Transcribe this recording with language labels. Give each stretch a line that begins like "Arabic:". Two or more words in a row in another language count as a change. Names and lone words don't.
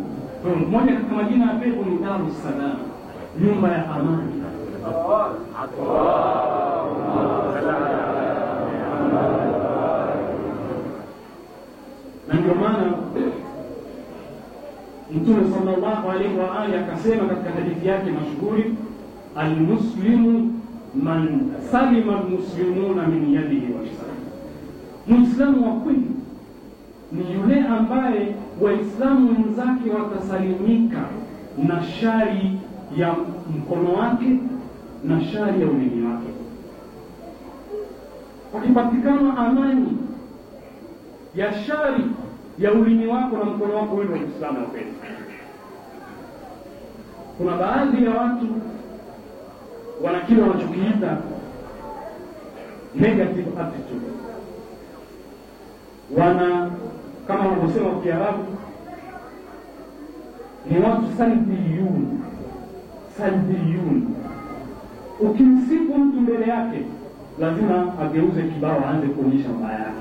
Swahili: Kwa mmoja katika majina ya pepo ni Darus Salam, nyumba ya amani. Na ndio maana Mtume
Arabic: صلى الله عليه وآله
Swahili: akasema katika hadithi yake mashuhuri,
Arabic: المسلم من سلم المسلمون من يده ولسانه.
Swahili: Muislamu wa kweli ni yule ambaye Waislamu wenzake watasalimika na shari ya mkono wake na shari ya ulimi wake. Wakipatikana amani ya shari ya ulimi wako na mkono wako, wewe ni Muislamu wa kweli. Kuna baadhi ya watu wana kile wanachokiita
English: negative attitude.
Swahili: Wana kama wanavyosema kwa Kiarabu, ni watu salbiyun. Ukimsifu mtu mbele yake lazima ageuze kibao, aanze kuonyesha mabaya yake.